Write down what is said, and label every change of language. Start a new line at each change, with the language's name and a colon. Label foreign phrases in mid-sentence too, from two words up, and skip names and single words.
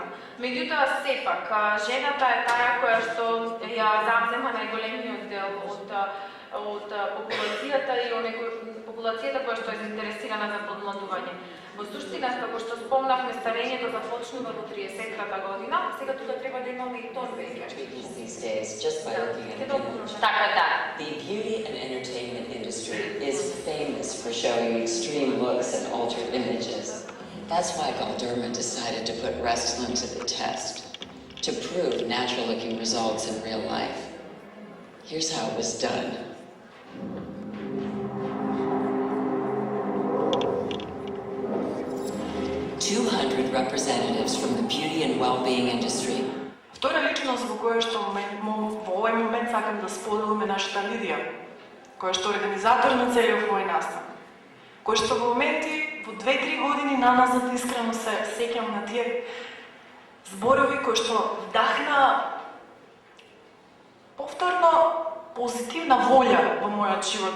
Macedonian: Меѓутоа, сепак, жената е таа која што ја завзема најголемиот дел од популацијата и популацијата која што е заинтересирана за подмладување. Во суштина, како што спомнавме, старењето започнува во 30-та година, сега тука треба да имаме и тон веќе. Така да.
English: The beauty and entertainment industry is famous for showing extreme looks and altered images. That's why Galderma decided to put Restylane to the test, to prove natural-looking results in real life. Here's how it was done. Representatives from the beauty and well-being industry.
Macedonian: Втора личност во која што во овој момент сакам да споделиме нашата Лидија, која што е организатор на целиот овој настан, кој што во моменти во 2-3 години наназад искрено се сеќам на тие зборови кои што вдахна повторно позитивна волја во мојот живот.